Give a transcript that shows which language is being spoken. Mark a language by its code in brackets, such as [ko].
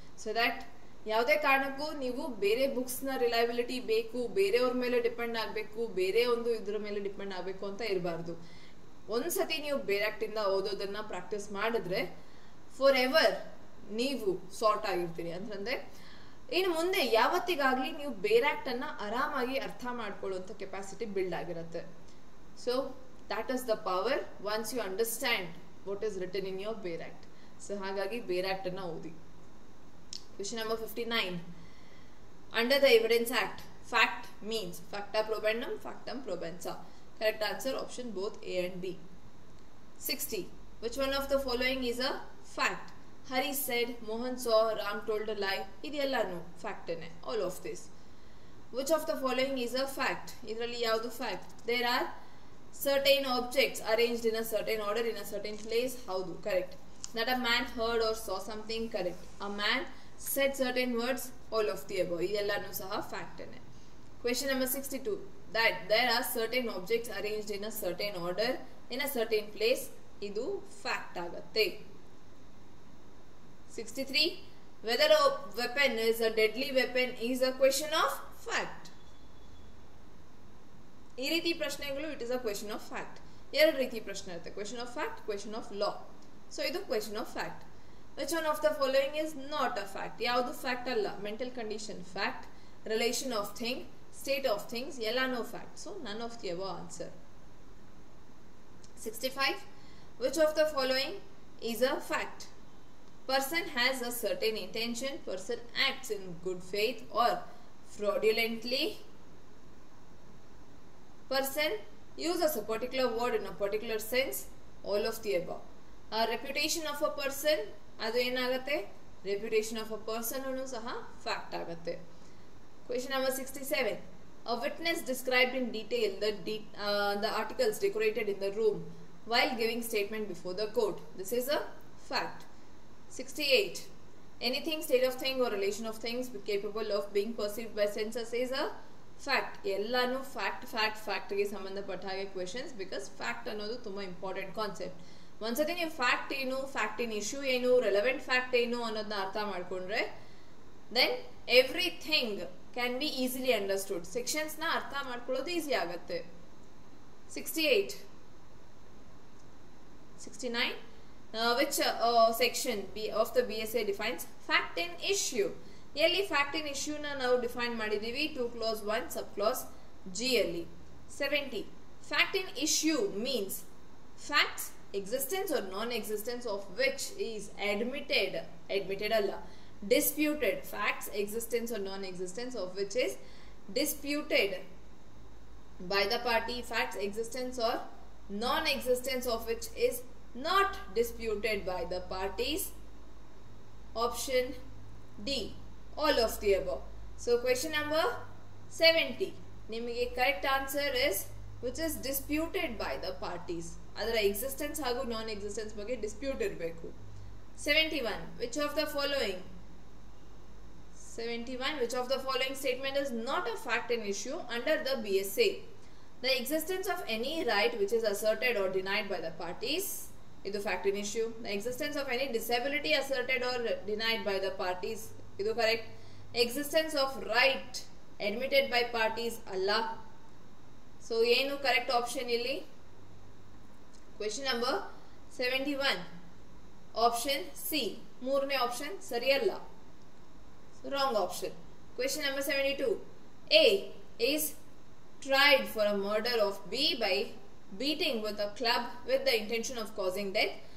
[kn] So that ಯಾವುದೇ ಕಾರಣಕ್ಕೂ ನೀವು ಬೇರೆ ಬುಕ್ಸ್ ನ ರಿಲಯಬಿಲಿಟಿ ಬೇಕು, ಬೇರೆಯವ್ರ ಮೇಲೆ ಡಿಪೆಂಡ್ ಆಗ್ಬೇಕು, ಬೇರೆ ಒಂದು ಇದ್ರ ಮೇಲೆ ಡಿಪೆಂಡ್ ಆಗ್ಬೇಕು ಅಂತ ಇರಬಾರ್ದು. ಒಂದ್ಸತಿ ನೀವು ಬೇರಾಕ್ಟ್ ಇಂದ ಓದೋದನ್ನ ಪ್ರಾಕ್ಟೀಸ್ ಮಾಡಿದ್ರೆ ಫಾರ್ ಎವರ್ ನೀವು ಸಾರ್ಟ್ ಆಗಿರ್ತೀರಿ. ಅಂತಂದ್ರೆ ಇನ್ನು ಮುಂದೆ ಯಾವತ್ತಿಗಾಗ್ಲಿ ನೀವು ಬೇರಾಕ್ಟ್ ಅನ್ನ ಆರಾಮಾಗಿ ಅರ್ಥ ಮಾಡ್ಕೊಳ್ಳುವಂತ ಕೆಪಾಸಿಟಿ ಬಿಲ್ಡ್ ಆಗಿರುತ್ತೆ. [en] So that is the power once you understand what is written in your bare act. [kn] So ಹಾಗಾಗಿ ಬೇರಾಕ್ಟ್ ಅನ್ನ ಓದಿ. [en] Question number 59. Under the Evidence Act, fact means facta probandum, factum probensa. Correct answer option both A and B. 60. Which one of the following is a fact? Hari said, Mohan saw, Ram told a lie. [kn] ಇದೆಲ್ಲನೂ fact ನೇ. [en] All of this. Which of the following is a fact? [kn] ಇದರಲ್ಲಿ ಯಾವುದು fact? [en] There are certain objects arranged in a certain order in a certain place. [kn] Howdu? [en] Correct. That a man heard or saw something. Correct. A man said certain words. All of the above. [kn] ಇದೆಲ್ಲನೂ ಸಹ fact ನೇ. [en] Question number 62. That there are certain objects arranged in a certain order in a certain place. [kn] ಇದು fact ಆಗುತ್ತೆ. [en] 63. Whether a weapon is a deadly weapon is a question of fact. [kn] ಈ ರೀತಿ ಪ್ರಶ್ನೆಗಳು [en] It is a question of fact. [kn] ಎರಡು ರೀತಿ ಪ್ರಶ್ನೆ ಇರುತ್ತೆ, question of fact, question of law. [en] So ಇದು question of fact. Which one of the following is not a fact? [kn] ಯಾವುದು fact ಅಲ್ಲ. Mental condition fact, relation of thing, state of things ಎಲ್ಲಾನು fact. [en] So none of the above answer. 65. Which of the following is a fact? Person has a certain intention, person acts in good faith or fraudulently, person uses a particular word in a particular sense, all of the above. A reputation of a person, [kn] adu enagutte? [en] Reputation of a person [kn] anu saha [en] fact agutte. Question number 67. A witness described in detail the articles decorated in the room while giving statement before the court. This is a fact. 68. Anything, state of thing or relation of things capable of being perceived by senses is a fact. [kn] ಎಲ್ಲಾನು fact ಗೆ ಸಂಬಂಧಪಟ್ಟ ಹಾಗೆ questions. Because fact ಅನ್ನೋದು ತುಂಬಾ important concept. ಒಂದ್ಸತಿ ನೀವು fact ಏನು, fact in issue ಏನು, ರೆಲೆವೆಂಟ್ ಫ್ಯಾಕ್ಟ್ ಏನು ಅನ್ನೋದನ್ನ ಅರ್ಥ ಮಾಡ್ಕೊಂಡ್ರೆ [en] Then everything can be easily understood. [kn] Sections ನ ಅರ್ಥ ಮಾಡ್ಕೊಳ್ಳೋದು ಈಸಿ ಆಗುತ್ತೆ. [en] 68. 69. Which section of the BSA defines fact in issue? [kn] ಎಲ್ಲಿ ಫ್ಯಾಕ್ಟ್ ಇನ್ ಇಶ್ಯೂ ನ ನಾವು ಡಿಫೈನ್ ಮಾಡಿದೀವಿ? [en] 2 clause 1 sub clause G [kn] ಅಲ್ಲಿ. [en] 70. Fact in issue means facts existence or non-existence of which is admitted [kn] ಅಲ್ಲ, [en] disputed. Facts existence or non-existence of which is disputed by the party. Facts existence or non-existence of which is not disputed by the parties. Option D, all of the above. So question number 70. [kn] ನಿಮಗೆ [en] Correct answer is which is disputed by the parties. [kn] ಅದರ existence ಹಾಗೂ ನಾನ್ existence ಬಗ್ಗೆ dispute ಇರಬೇಕು. [en] 71. Which of the following? 71. Which of the following statement is not a fact in issue under the BSA? The existence of any right which is asserted or denied by the parties. [kn] Idu [en] fact in issue. The existence of any disability asserted or denied by the parties. [kn] Idu [en] correct. Existence of right admitted by parties [kn] alla. So ಏನು correct option ಇಲ್ಲಿ? Question number 71 option C, ಮೂರನೇ option ಸರಿಯಲ್ಲ, wrong option. [en] Question number 72, A is tried for a murder of B by beating with a club with the intention of causing death.